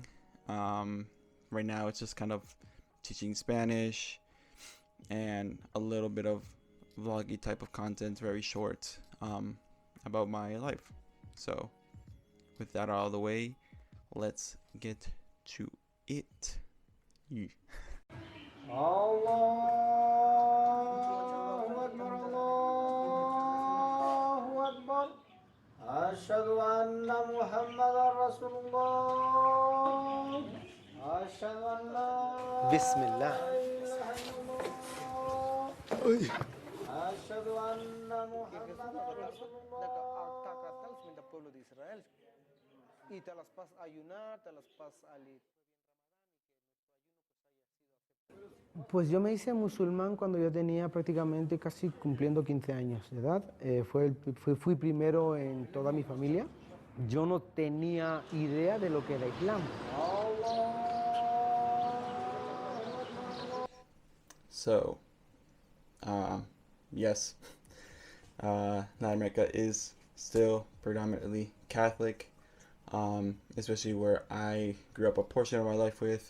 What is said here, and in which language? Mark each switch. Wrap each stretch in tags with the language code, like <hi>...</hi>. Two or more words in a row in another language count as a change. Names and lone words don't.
<en>Right now it's just kind of teaching Spanish and a little bit of vloggy type of content, very short, about my life. So with that out of the way, let's get to it. Yeah.</en> <ar>الله أكبر، الله أكبر. أشهد أن محمدا رسول الله. أشهد أن لا Bismillah. إله إلا الله. أشهد أن محمدا رسول الله.</ar> <es>del pueblo de Israel. Y te las pasas a ayunar, te las pasas a leer. Pues yo me hice musulmán cuando yo tenía prácticamente casi cumpliendo 15 años de edad. Fui primero en toda mi familia. Yo no tenía idea de lo que era Islam.</es> <en>So, yes, Latin America is still predominantly Catholic, especially where I grew up a portion of my life with.</en>